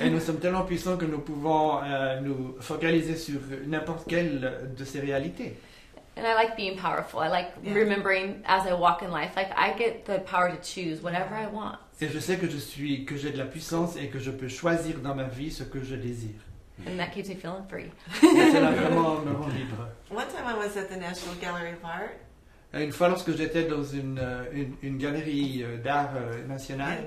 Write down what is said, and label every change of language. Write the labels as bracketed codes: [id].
[fr] Et nous sommes tellement puissants que nous pouvons nous focaliser sur n'importe quelle de ces réalités. [en] And I like being powerful. I like remembering as I walk in life, like I get the power to choose whatever I want. [fr] Et je sais que j'ai de la puissance et que je peux choisir dans ma vie ce que je désire. [en] And that keeps me feeling free. [fr] Et cela vraiment me rend libre. [en] One time I was at the National Gallery of Art [fr] Une fois, lorsque j'étais dans une galerie d'art nationale